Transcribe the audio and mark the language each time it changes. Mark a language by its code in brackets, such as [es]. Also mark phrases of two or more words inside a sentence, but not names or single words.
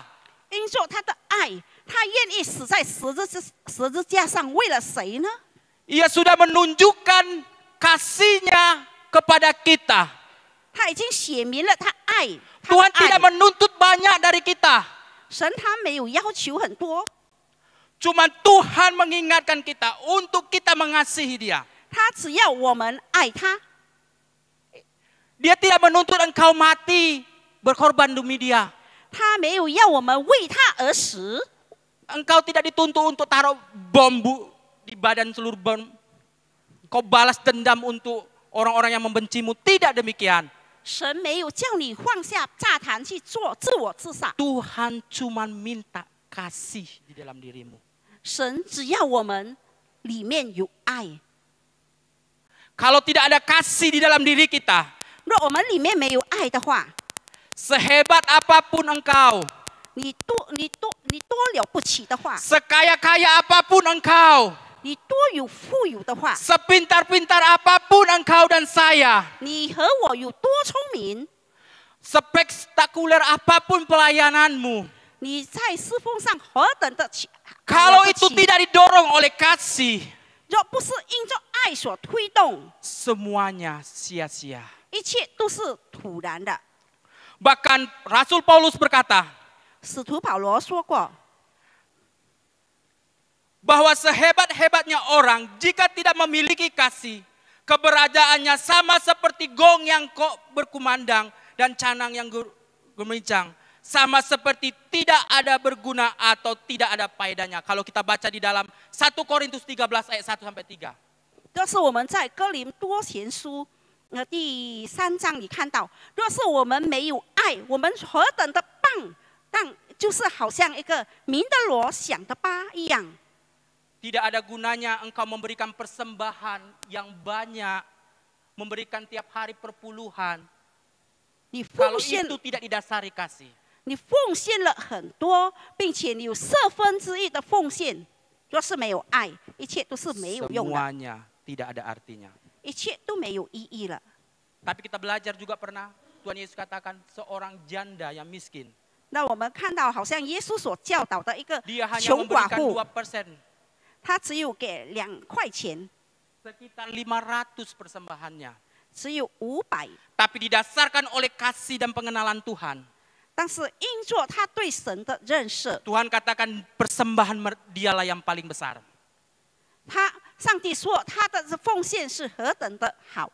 [zh] 因着他的爱，他愿意死在十字架上，为了谁呢？ [id] Ia sudah menunjukkan kasihnya kepada kita. [zh] 他已经写明了他爱，他的 [id] Tuhan [zh] 爱 [id] tidak menuntut banyak dari kita. [zh] 神他没有要求很多， [id] Cuma Tuhan mengingatkan kita untuk kita mengasihi dia. [zh] 他只要我们爱他， [id] Dia tidak menuntut engkau mati berkorban demi dia. [zh] 他没有要我们为他而死。 [id] Engkau tidak dituntut untuk taruh bom di badan seluruh bom. Kau balas dendam untuk orang-orang yang membencimu. Tidak demikian. [zh] 神没有叫你放下炸弹去做自我自杀， [id] Tuhan cuma minta kasih di dalam dirimu. [zh] 神只要我们里面有爱。 [id] Kalau tidak ada kasih di dalam diri kita, [zh] 若我们里面没有爱的话， [id] sehebat apapun engkau, [zh] 你多了不起的话， [id] sekaya-kaya apapun engkau, [zh] 你多有富有的话， [id] sepintar-pintar apapun engkau dan saya, [zh] 你和我有多聪明， [id] spektakuler apapun pelayananmu, [zh] 你在侍奉上何等的 [id] kalau [zh] 了不 [id] itu [zh] 起 [id] tidak didorong oleh kasih, [zh] 若不是因着爱所推动， [id] semuanya sia-sia. [zh] 一切都是徒然的。 [id] Bahkan Rasul Paulus berkata [zh] 使徒保罗说过， [id] bahwa sehebat-hebatnya orang jika tidak memiliki kasih, keberadaannya sama seperti gong yang kok berkumandang dan canang yang gemerincang, sama seperti tidak ada berguna atau tidak ada faedahnya. Kalau kita baca di dalam 1 Korintus 13 ayat 1 sampai 3. [zh] 这是我们在哥林多前书第3章里看到，若是我们没有爱，我们何等的棒，但就是好像一个鸣的锣响的巴一样。 [id] Tidak ada gunanya engkau memberikan persembahan yang banyak, memberikan tiap hari perpuluhan, [zh] 你 [id] kalau [zh] 奉献 [id] itu tidak didasari kasih. [zh] 你奉献了很多，并且你有1/4的奉献，若是没有爱，一切都是没有用的， [id] Semuanya tidak ada artinya. [zh] 一切都没有意义了。 [id] Tapi kita belajar juga pernah, Tuhan Yesus katakan seorang janda yang miskin, [zh] 那我们看到，好像耶稣所教导的一个 [id] dia hanya [zh] 穷寡 [id] memberikan [zh] 妇， [id] 2%, [zh] 他只有给2块钱， [id] sekitar 500 persembahannya. [zh] 只有500， [id] Tapi didasarkan oleh kasih dan pengenalan Tuhan. [zh] 但是因着他对神的认识， [id] Tuhan katakan persembahan dialah yang paling besar. [zh] 上帝说他的奉献是何等的好。